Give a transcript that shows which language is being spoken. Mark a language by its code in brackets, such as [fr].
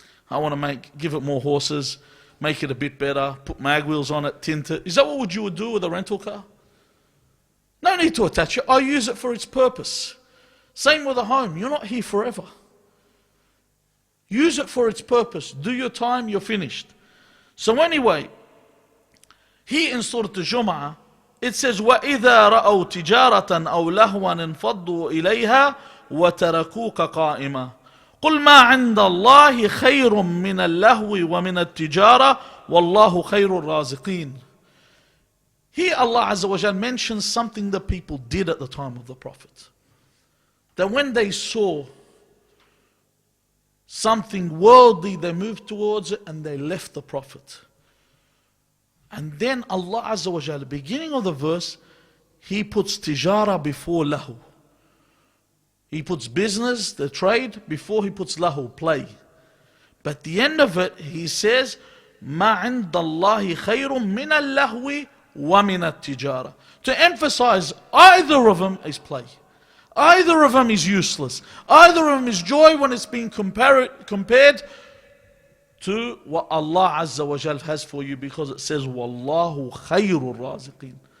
[en] I want to give it more horses, make it a bit better, put mag wheels on it, tint it. Is that what you would do with a rental car? No need to attach it. I use it for its purpose. Same with a home. You're not here forever. Use it for its purpose. Do your time, you're finished. So anyway, here in Surah Al-Jum'ah, it says, [ar] وَإِذَا رَأَوْا تِجَارَةً أَوْ لَهْوًا انفَضُّوا إِلَيْهَا وَتَرَكُوكَ قَائِمًا قُلْ مَا عِنْدَ اللَّهِ خَيْرٌ مِّنَ اللَّهْوِ وَمِنَ التِّجَارَةِ وَاللَّهُ خَيْرُ الرَّازِقِينَ. [en] Here Allah Azza wa Jal mentions something that people did at the time of the Prophet. That when they saw something worldly, they moved towards it and they left the Prophet. And then Allah Azza wa Jal, beginning of the verse, He puts tijara before lahu. He puts business, the trade, before He puts lahu, play. But the end of it, He says, [ar] مَا عِنْدَ اللَّهِ خَيْرٌ مِّنَ اللَّهْوِ وَمِنَ التِّجَارَةِ. [en] To emphasize, either of them is play. Either of them is useless. Either of them is joy when it's being compared to what Allah Azza wa Jal has for you, because it says, [ar] وَاللَّهُ خَيْرُ الرَّازِقِينَ.